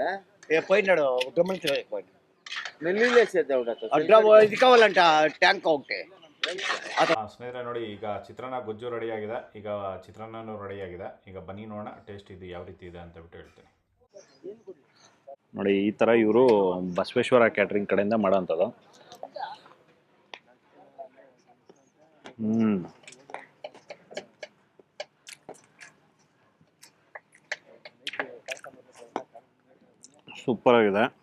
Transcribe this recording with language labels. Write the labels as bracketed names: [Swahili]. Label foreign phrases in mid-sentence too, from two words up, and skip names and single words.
[Telugu] పోయినాడు గమనించే పోయినాడు నెల్లిలే సేదా అడ్రా ఇది కావాలంట ట్యాంక్ ఒకటే. [Kannada] ಸ್ನೇಹಿತರೆ ನೋಡಿ ಈಗ ಚಿತ್ರಾನ್ನ ಗೊಜ್ಜು ರೆಡಿಯಾಗಿದೆ. ಈಗ ಚಿತ್ರಾನ್ನೂ ರೆಡಿಯಾಗಿದೆ. ಈಗ ಬನ್ನಿ ನೋಡೋಣ ಟೇಸ್ಟ್ ಇದು ಯಾವ ರೀತಿ ಇದೆ ಅಂತ ಬಿಟ್ಟು ಹೇಳ್ತೀನಿ. ನೋಡಿ ಈ ಥರ ಇವರು ಬಸವೇಶ್ವರ ಕ್ಯಾಟ್ರಿಂಗ್ ಕಡೆಯಿಂದ ಮಾಡೋಂಥದ್ದು. ಸೂಪರ್ ಆಗಿದೆ.